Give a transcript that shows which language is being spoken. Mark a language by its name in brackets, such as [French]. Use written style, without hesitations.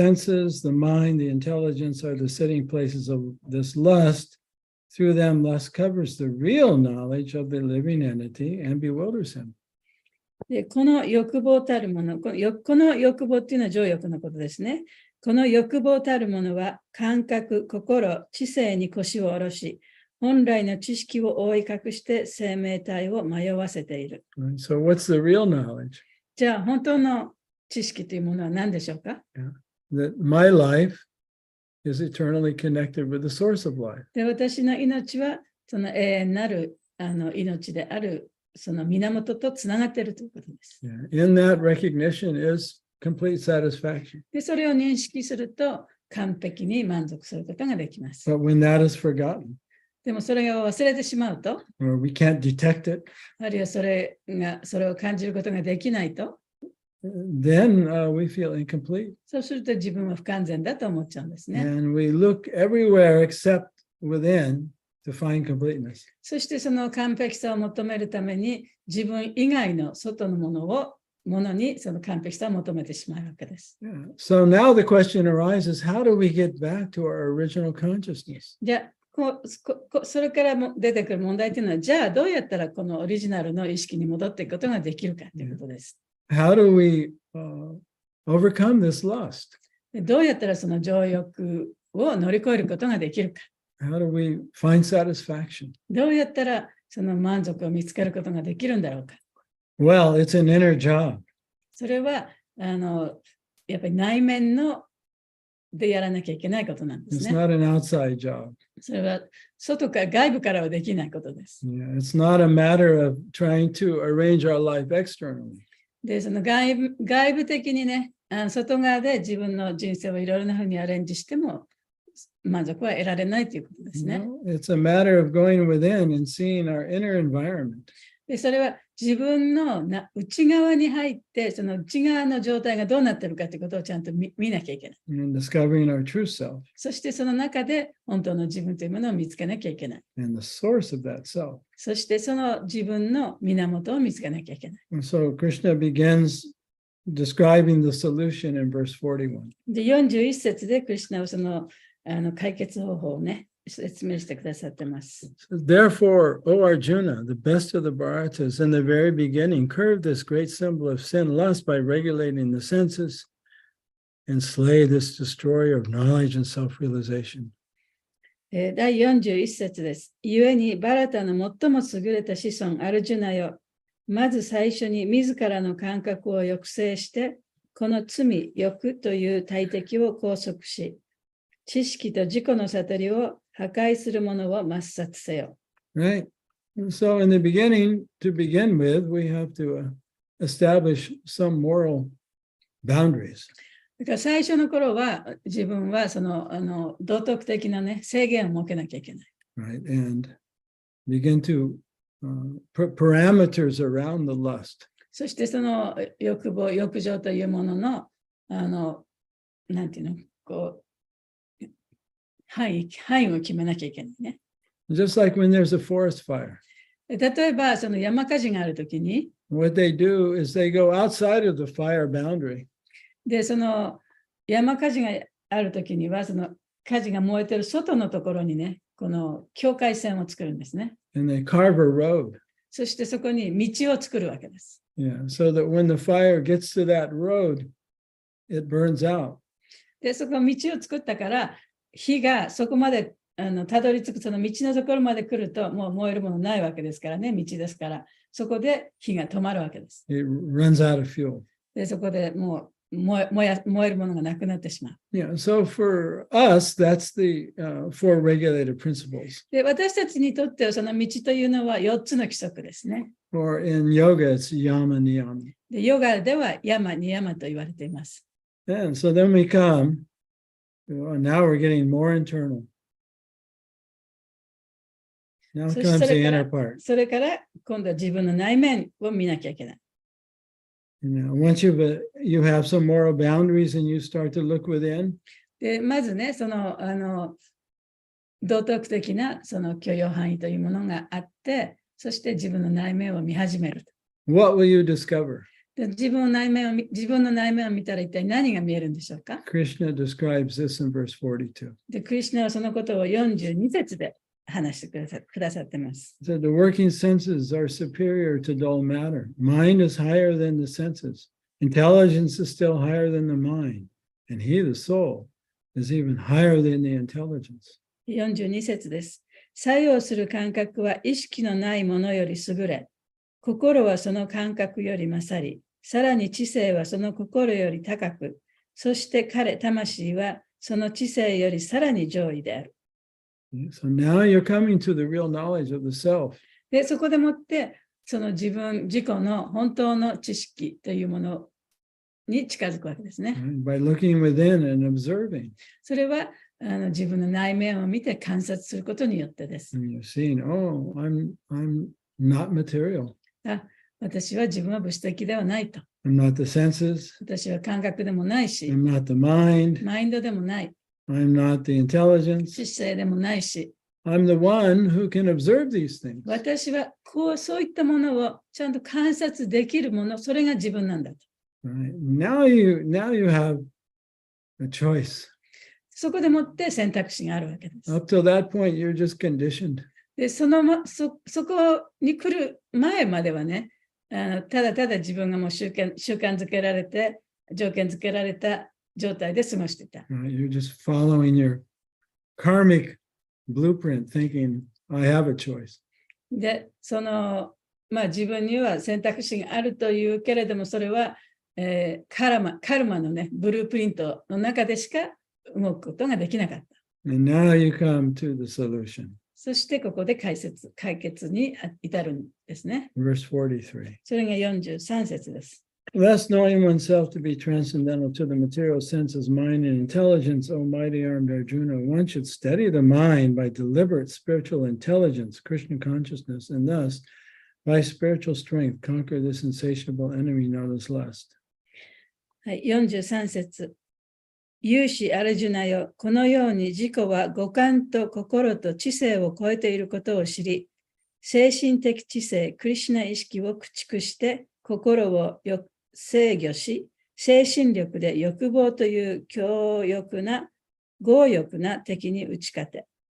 [English] senses, the mind, the intelligence are the sitting places of this lust. Through them, lust covers the real knowledge of the living entity and bewilders him. [Japanese] で、この欲望たるもの、この欲望っていうのは情欲のことですね。この欲望たるものは感覚、心、知性に腰を下ろし、本来の知識を覆い隠して生命体を迷わせている。 [English] So what's the real knowledge? [Japanese] じゃあ、本当の知識というものは何でしょうか？ [English] That my life is eternally connected with the source of life. [Japanese] で、私の命はその永遠なる命であるその源とつながっているということです。 [English] In that recognition is complete satisfaction. [Japanese] で、それを認識すると完璧に満足することができます。 [English] But when that is forgotten, [Japanese] でもそれを忘れてしまうと、 [English] or we can't detect it, [Japanese] あるいはそれを感じることができないと、 [English] then we feel incomplete. [Japanese] そうすると自分は不完全だと思っちゃうんですね。 [English] And we look everywhere except within to find completeness. [Japanese] そしてその完璧さを求めるために自分以外の外のものにその完璧さを求めてしまうわけです。 [English] So now the question arises, how do we get back to our original consciousness? [Japanese] じゃあそれからも出てくる問題というのは、じゃあどうやったらこのオリジナルの意識に戻っていくことができるかということです。 [English] How do we overcome this lust? [Japanese] どうやったらその情欲を乗り越えることができるか。 [English] How do we find satisfaction? [Japanese] どうやったらその満足を見つけることができるんだろうか。 [English] Well, it's an inner job. [Japanese] それはやっぱり内面でやらなきゃいけないことなんです [English] It's [Japanese] ね。 [English] not an outside job. [Japanese] それは外部からはできないことです。 [English] Yeah, it's not a matter of trying to arrange our life externally. [Japanese] で、その外部的にね、外側で自分の人生をいろいろなふうにアレンジしても満足は得られないということですね。 [English] No, it's a matter of going within and seeing our inner environment. [Japanese] で、それは自分の内側に入って、その内側の状態がどうなっているかということをちゃんと見なきゃいけない。 [English] And discovering our true self [Japanese] そしてその中で本当の自分というものを見つけなきゃいけない。 [English] and the source of that self. [Japanese] そしてその自分の源を見つけなきゃいけない。 [English] And so Krishna begins describing the solution in verse 41. [Japanese] で、41節でクリシュナはその解決方法をね、説明してくださってます。 [English] Therefore, O Arjuna, the best of the Bharatas, in the very beginning, curved this great symbol of sin, lust, by regulating the senses and slay this destroyer of knowledge and self-realization. [Japanese] 第41節です。故にバラタの最も優れた子孫アルジュナよ。まず最初に自らの感覚を抑制して、この罪、欲という大敵を拘束し、知識と自己の悟りを破壊するものを抹殺せよ。 [English] Right? And so in the beginning, to begin with, we have to establish some moral boundaries. [Japanese] だから最初の頃は自分はその道徳的なね制限を設けなきゃいけない。 [English] Right? And begin to put parameters around the lust. [Japanese] そしてその欲望、欲情というものの、なんていうの、こう、範囲を決めなきゃいけないね。 [English] Just like when there's a forest fire. [Japanese] 例えば、その山火事があるときに、 [English] What they do is they go outside of the fire boundary. [Japanese] で、その山火事があるときには、その火事が燃えてる外のところにね、この境界線を作るんですね。 [English] And they carve a road. [Japanese] そしてそこに道を作るわけです。 [English] Yeah, so that when the fire gets to that road, it burns out. [Japanese] で、そこ道を作ったから、火がそこまでたどり着く、その道のところまで来ると、もう燃えるものないわけですからね、道ですから、そこで火が止まるわけです。 [English] It runs out of fuel. [Japanese] で、そこでもう燃えるものがなくなってしまう。 [English] Yeah, so for us, that's the four regulated principles. [Japanese] で、私たちにとってはその道というのは4つの規則ですね。 [English] Or in yoga, it's yama niyama. [Japanese] で、ヨガではヤマ、ニヤマと言われています。 [English] And so then we come, now we're getting more internal. Now [Japanese] そ [English] comes [Japanese] して [English] the inner part. [Japanese] それから今度は自分の内面を見なきゃいけない。 [English] Once you have some moral boundaries and you start to look within, [Japanese] で、まずね、その、道徳的なその許容範囲というものがあって、そして自分の内面を見始める。 [English] what will you discover? [Japanese] で自分の内面を見たら一体何が見えるんでしょうか？ [English] Krishna describes this in verse 42. [Japanese] で、クリシュナはそのことを42節で話してくださってます。 [English] So the working senses are superior to dull matter. Mind is higher than the senses. Intelligence is still higher than the mind. And he, the soul, is even higher than the intelligence. [Japanese] 42節です。作用する感覚は意識のないものより優れ、心はその感覚より勝り、さらに知性はその心より高く、そして魂はその知性よりさらに上位である。 [English] So now you're coming to the real knowledge of the self. [Japanese] で、そこでもって、その自己の本当の知識というものに近づくわけですね。 [English] By looking within and observing. [Japanese] それは自分の内面を見て観察することによってです。 [English] And you're seeing, oh, I'm not material. [Japanese] 私は自分は物質的ではないと。 [English] I'm not the senses. [Japanese] 私は感覚でもないし、 [English] I'm not the mind. [Japanese] マインドでもない。 [English] I'm not the intelligence. [Japanese] 知性でもないし、 [English] I'm the one who can observe these things. [Japanese] 私はそういったものをちゃんと観察できるもの、それが自分なんだと。 [English] Right? Now you have a choice. [Japanese] そこでもって選択肢があるわけです。 [English] Up till that point, you're just conditioned. [Japanese] で、そこに来る前まではね、ただただ自分がもう習慣づけられて、条件づけられた状態で過ごしていた。 [English] You're just following your karmic blueprint, thinking, I have a choice. [Japanese] で、自分には選択肢があるというけれども、それは、カルマのね、ブループリントの中でしか動くことができなかった。 [English] And now you come to the solution. [Japanese] そしてここで解決に至るんですね。 [English] Verse 43. [Japanese] それが43節です。 [English] Thus, knowing oneself to be transcendental to the material senses, mind, and intelligence, O mighty armed Arjuna, one should steady the mind by deliberate spiritual intelligence, Krishna consciousness, and thus, by spiritual strength, conquer this insatiable enemy known as lust. [Japanese] はい、43節。有志アルジュナよ、このように自己は五感と心と知性を超えていることを知り、精神的知性、クリシュナ意識を駆逐して、心を制御し、精神力で欲望という強欲な敵に打ち勝て。